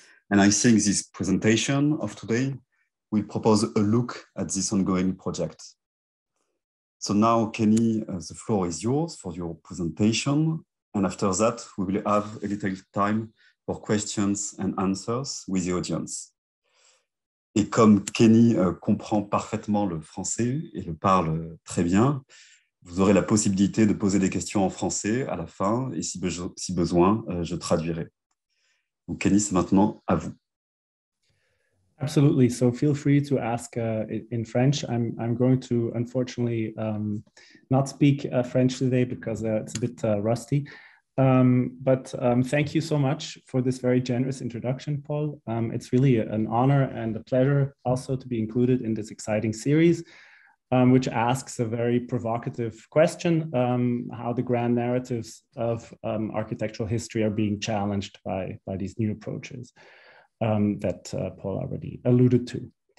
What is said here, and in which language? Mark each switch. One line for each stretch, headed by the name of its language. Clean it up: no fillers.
English: And I think this presentation of today will propose a look at this ongoing project. So now, Kenny, the floor is yours for your presentation. And after that, we will have a little time for questions and answers with the audience.
French: Et comme Kenny comprend parfaitement le français et le parle très bien, vous aurez la possibilité de poser des questions en français à la fin, et si besoin, je traduirai. Donc, Kenny, c'est maintenant à vous.
English: Absolutely. So feel free to ask in French. I'm going to, unfortunately, not speak French today because it's a bit rusty. But thank you so much for this very generous introduction, Paul. It's really an honor and a pleasure also to be included in this exciting series, which asks a very provocative question, how the grand narratives of architectural history are being challenged by these new approaches that Paul already alluded to.